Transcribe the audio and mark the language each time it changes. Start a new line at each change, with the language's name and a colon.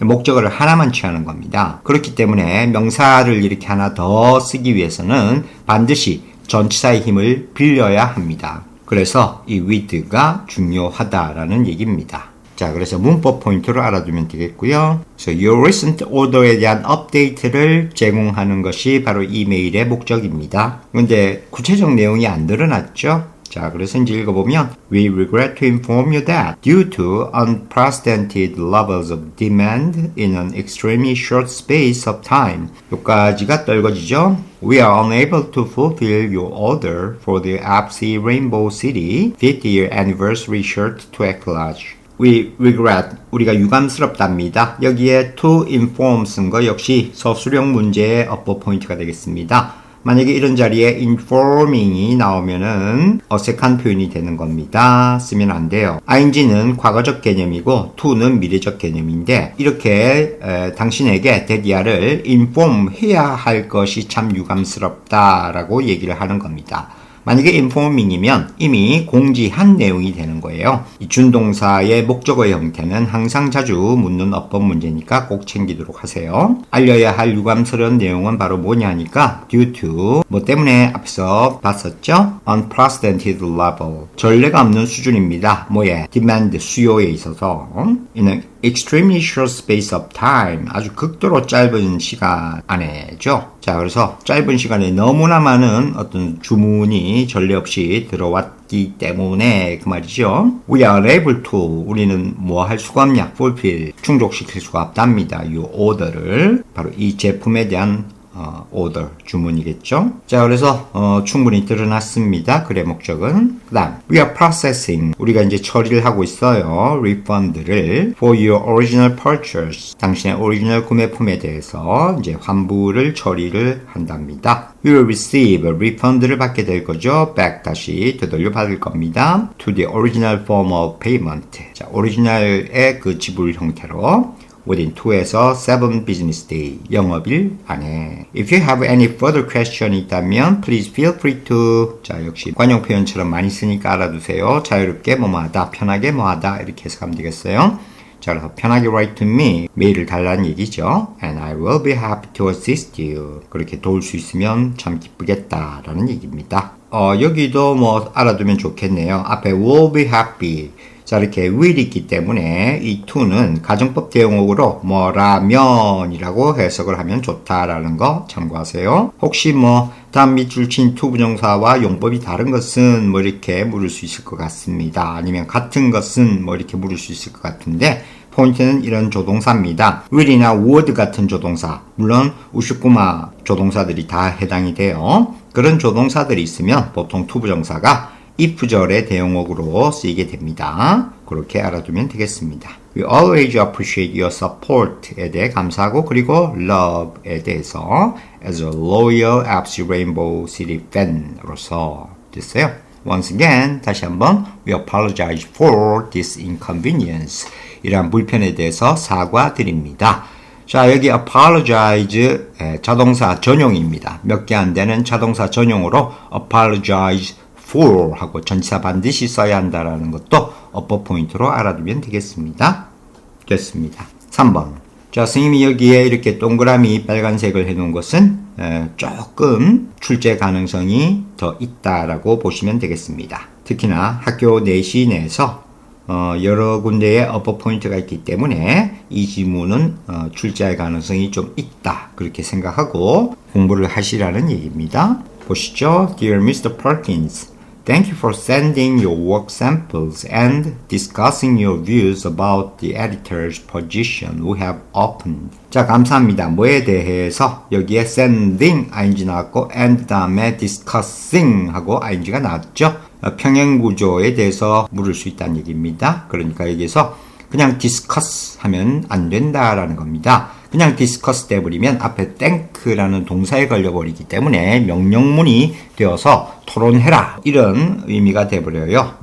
Korean: 목적어를 하나만 취하는 겁니다. 그렇기 때문에 명사를 이렇게 하나 더 쓰기 위해서는 반드시 전치사의 힘을 빌려야 합니다. 그래서 이 with가 중요하다라는 얘기입니다. 자, 그래서 문법 포인트를 알아두면 되겠고요. 그래서 your recent order에 대한 업데이트를 제공하는 것이 바로 이메일의 목적입니다. 근데 구체적 내용이 안 드러났죠? 자, 그래서 이제 읽어보면
English: We regret to inform you that due to unprecedented levels of demand in an extremely short space of time
Korean: 여기까지가 떨거지죠.
English: We are unable to fulfill your order for the FC Rainbow City 50-year anniversary shirt to eclage. We regret,
Korean: 우리가 유감스럽답니다. 여기에 to inform 쓴 거 역시 서술형 문제의 업보 포인트가 되겠습니다. 만약에 이런 자리에 informing이 나오면은 어색한 표현이 되는 겁니다. 쓰면 안 돼요. ing는 과거적 개념이고 to는 미래적 개념인데 이렇게 당신에게 대디아를 inform 해야 할 것이 참 유감스럽다라고 얘기를 하는 겁니다. 만약에 informing이면 이미 공지한 내용이 되는 거예요. 이 준동사의 목적어의 형태는 항상 자주 묻는 어법 문제니까 꼭 챙기도록 하세요. 알려야 할 유감스러운 내용은 바로 뭐냐 하니까 due to 뭐 때문에 앞서 봤었죠? unprecedented level 전례가 없는 수준입니다. 뭐에?
English: demand
Korean: 수요에 있어서
English: in an extremely short space of time
Korean: 아주 극도로 짧은 시간 안에죠. 자, 그래서 짧은 시간에 너무나 많은 어떤 주문이 전례 없이 들어왔기 때문에 그 말이죠.
English: We are unable to
Korean: 우리는 뭐 할 수가 없냐? fulfill 충족시킬 수가 없답니다. 이 order를 바로 이 제품에 대한 order 주문이겠죠. 자, 그래서 충분히 드러났습니다. 글의 목적은. 그 다음
English: we are processing
Korean: 우리가 이제 처리를 하고 있어요. refund를
English: for your original purchase
Korean: 당신의 오리지널 구매품에 대해서 이제 환불을 처리를 한답니다.
English: You will receive
Korean: refund를 받게 될 거죠. back 다시 되돌려 받을 겁니다.
English: to the original form of payment
Korean: 자, 오리지널의 그 지불 형태로
English: within 2에서 7 business day
Korean: 영업일 안에
English: If you have any further question 있다면 please feel free to
Korean: 자 역시 관용 표현처럼 많이 쓰니까 알아두세요. 자유롭게 뭐뭐하다 편하게 뭐하다 이렇게 해석하면 되겠어요. 자 그래서 편하게
English: write to me
Korean: 메일을 달라는 얘기죠.
English: And I will be happy to assist you
Korean: 그렇게 도울 수 있으면 참 기쁘겠다 라는 얘기입니다. 여기도 뭐 알아두면 좋겠네요. 앞에 will be happy 자 이렇게 will 있기 때문에 이 to는 가정법 대용어로 뭐라면이라고 해석을 하면 좋다라는 거 참고하세요. 혹시 뭐 다음 밑줄 친 to 부정사와 용법이 다른 것은 뭐 이렇게 물을 수 있을 것 같습니다. 아니면 같은 것은 뭐 이렇게 물을 수 있을 것 같은데 포인트는 이런 조동사입니다. will이나 would 같은 조동사 물론 우슈쿠마 조동사들이 다 해당이 돼요. 그런 조동사들이 있으면 보통 to 부정사가 if절의 대용어로 쓰이게 됩니다. 그렇게 알아두면 되겠습니다.
English: We always appreciate your support에 대해 감사하고 그리고 love에 대해서 as a loyal FC Rainbow City fan으로서
Korean: 됐어요.
English: Once again
Korean: 다시 한번
English: we apologize for this inconvenience
Korean: 이러한 불편에 대해서 사과드립니다. 자 여기 apologize 자동사 전용입니다. 몇 개 안 되는 자동사 전용으로 apologize for 하고 전치사 반드시 써야 한다라는 것도 어법 포인트로 알아두면 되겠습니다. 됐습니다. 3번. 자, 선생님이 여기에 이렇게 동그라미 빨간색을 해놓은 것은 조금 출제 가능성이 더 있다라고 보시면 되겠습니다. 특히나 학교 내시 내에서 여러 군데에 어법 포인트가 있기 때문에 이 지문은 출제할 가능성이 좀 있다. 그렇게 생각하고 공부를 하시라는 얘기입니다. 보시죠.
English: Dear Mr. Perkins, thank you for sending your work samples and discussing your views about the editor's position we have opened.
Korean: 자, 감사합니다. 뭐에 대해서 여기에 sending ing 나왔고 and 다음에 discussing 하고 ing가 나왔죠. 평행 구조에 대해서 물을 수 있다는 얘기입니다. 그러니까 여기서 그냥 discuss 하면 안 된다라는 겁니다. 그냥 discuss 돼버리면 앞에 think라는 동사에 걸려버리기 때문에 명령문이 되어서 토론해라 이런 의미가 돼버려요.